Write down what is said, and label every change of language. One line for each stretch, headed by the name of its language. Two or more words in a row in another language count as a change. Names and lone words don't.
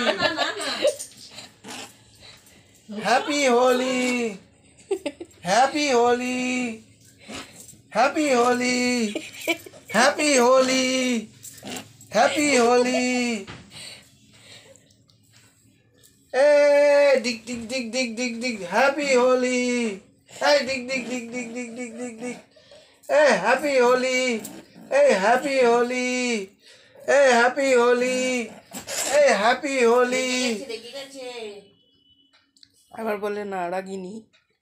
English: Happy Holi Happy Holi Happy Holi Happy Holi Happy Holi ए डिग डिग डिग डिग डिग डिग Happy Holi ए डिग डिग डिग डिग डिग डिग डिग डिग ए Happy Holi ए Happy Holi ए Happy Holi ए Happy Holi
Bangla: আবার বলে না রাগিনী